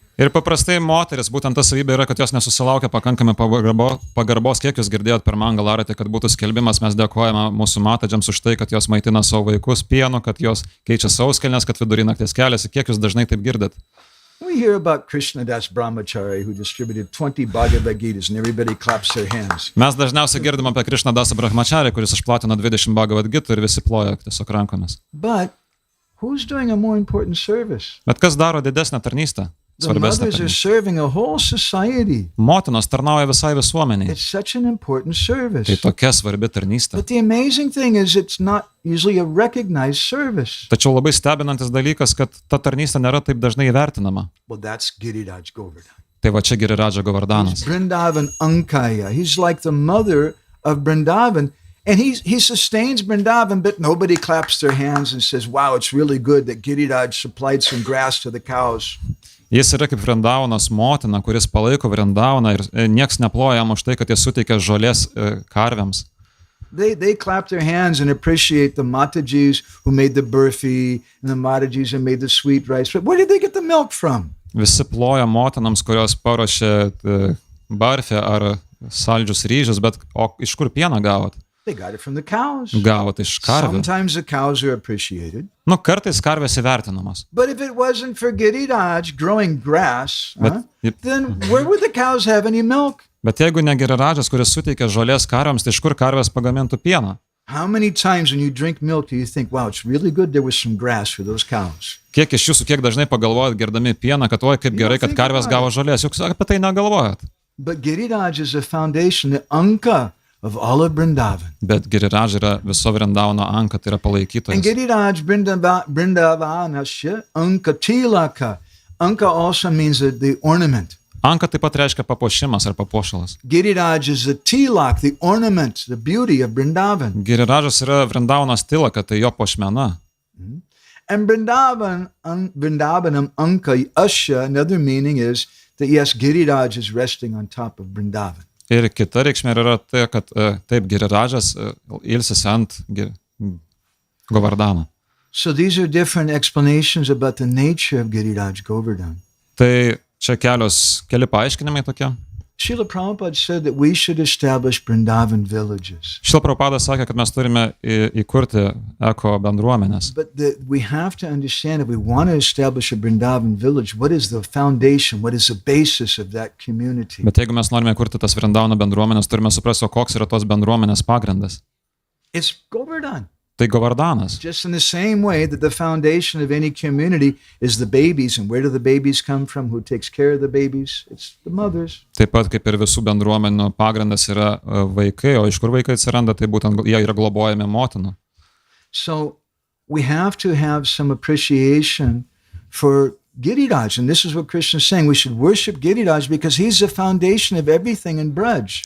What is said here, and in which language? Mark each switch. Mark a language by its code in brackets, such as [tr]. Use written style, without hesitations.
[lt] Ir paprastai moteris, būtent ta savybė yra, kad jos nesusilaukia pakankamai pagarbos, kiek jūs girdėjot per Mangala Arati, kad būtų skelbimas, mes dėkojame mūsų Matadžiams už tai, kad jos maitina savo vaikus pienu, kad jos keičia sauskelnes, kad vidury nakties keliasi, kiek jūs dažnai taip girdit. [en] We hear about Krishnadas Brahmachari who distributed 20 Bhagavad Gitas and everybody claps their hands. [lt] Mes dažniausiai girdim apie Krishnadasą Brahmacharį, kuris išplatino 20 Bhagavad Gitų ir visi ploja tiesiog rankomis. [en] But who's doing a more important service? [lt] Bet kas daro didesnę tarnystę? [en] The mothers are serving a whole society. [lt] Motinos tarnauja visai visuomeniai. [en] It's such an important service. [lt] Tai tokia svarbi tarnystė. [en] But the amazing thing is it's not usually a recognized service. [lt] Tačiau labai stebinantis dalykas, kad ta tarnystė nėra taip dažnai įvertinama. [en] Well, that's Giriraj Govardhan. [lt] Tai va čia Giriraj Govardhanas. [en] He's Vrindavan Ankaya. He's like the mother of Vrindavan. And he sustains Vrindavan, but nobody claps their hands and says, wow, it's really good that Giriraj supplied some grass to the cows. [lt] Jis yra kaip Vrindavanos motina, kuris palaiko Vrindavaną ir nieks neploja jam už tai, kad jis suteikia žolės karvėms. [en] They clap their hands and appreciate the Matadžis who made the burfi and the Matadžis who made the sweet rice. But where did they get the milk from? [lt] Visi ploja motinams, kurios paruošė barfį ar saldžius ryžius, bet iš kur pieną gavot? [en] They got it from the cows. [lt] Gavot iš karvių. [en] Sometimes the cows are appreciated. [lt] Kartais karvės įvertinamos. [en] But if it wasn't for Giriraj growing grass, then where would the cows have any milk? [lt] Bet jeigu ne Girirajas, kuris suteikia žolės karvėms, tai iš kur karvės pagamintų pieną? [en] How many times when you drink milk do you think, wow, it's really good there was some grass for those cows? [lt] Kiek iš jūsų, kiek dažnai pagalvojat gerdami pieną, kad oi, kaip gerai, kad karvės gavo žolės, juk apie tai negalvojat. [en] But Giriraj is a foundation, the Anka of all of Vrindavan. [lt] Bet Giriraj yra viso Vrindavano Anka, tai yra palaikytojas. [en] And Giriraj Vrindavanasya Anka Tilaka. Anka also means the ornament. [lt] Anka taip pat reiškia papuošimas ar papuošalas. [en] Giriraj is the tilak, the ornament, the beauty of Vrindavan. [lt] Girirajas yra Vrindavanos tilaka, tai jo puošmena. [en] And Vrindavanam Anka Asya, another meaning is that yes, Giriraj is resting on top of Vrindavan. [lt] Ir kita reikšmė yra tai, kad taip Girirajas ilsisi ant Govardhano. [en] So these are different explanations about the nature of Giriraj Govardhan. [lt] Tai čia keli paaiškinimai tokie. [en] Srila Prabhupada said that we should establish Vrindavan villages. [lt] Srila Prabhupada sakė, kad mes turime įkurti eko bendruomenės. [en] But we have to understand if we want to establish a Vrindavan village, what is the foundation, what is the basis of that community? [lt] Bet jeigu mes norime kurti tas Vrindavano bendruomenės, turime suprasti, koks yra tos bendruomenės pagrindas. [en] It's Govardhan. [lt] Tai Govardhanas. [en] Just in the same way that the foundation of any community is the babies, and where do the babies come from? Who takes care of the babies? It's the mothers. [lt] Taip pat kaip ir visų bendruomenių pagrindas yra vaikai, o iš kur vaikai atsiranda, tai būtent jie yra globojami motinų. [en] So we have to have some appreciation for Giriraj, and this is what Krishna is saying. We should worship Giriraj because he's the foundation of everything in Braj.